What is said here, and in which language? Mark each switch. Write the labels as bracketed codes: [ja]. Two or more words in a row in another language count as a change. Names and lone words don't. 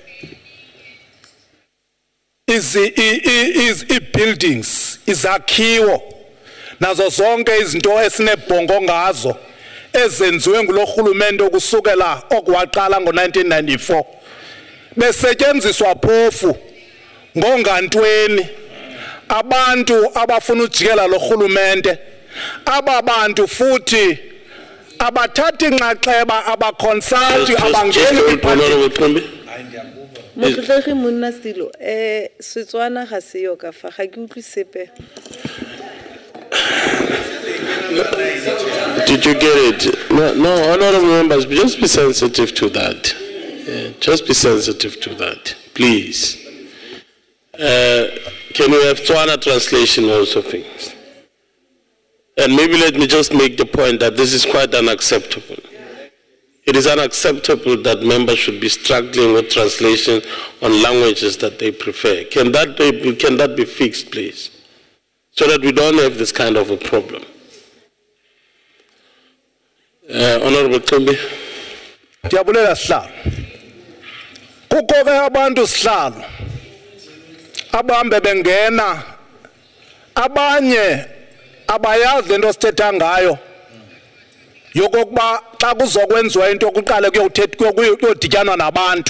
[xh] i-buildings, izakhiwo nazo zonke izinto esinebhongo ngazo ezenziwe ngulo rhulumente ukusukela okuwaqala ngo-1994 besetyenziswa phofu ngongantweni abantu abafuna ujikela lo rhulumente. Aba bantu futhi abathathi inxaxheba abakonsulti abangeni [tn] Motlotleegi monna Silo, Setswana ga se yo ka fa ga ke utlwe sepe. [en] Did you get it? No, honorable members, just be sensitive to that. Just be sensitive to that, please. Can we have Tswana translation also, things? And maybe let me just make the point that this is quite unacceptable. It is unacceptable that members should be struggling with translation on languages that they prefer. Can that be fixed, please? So that we don't have this kind of a problem. Honorable Tumbi. [xh] Ndiyabulela sihlalo. Kukho ke abantu sihlalo abahambe bengena abanye abayazi lento sithetha ngayo yokokuba xa kuzokwenziwa into kuqale kuyodityanwa nabantu.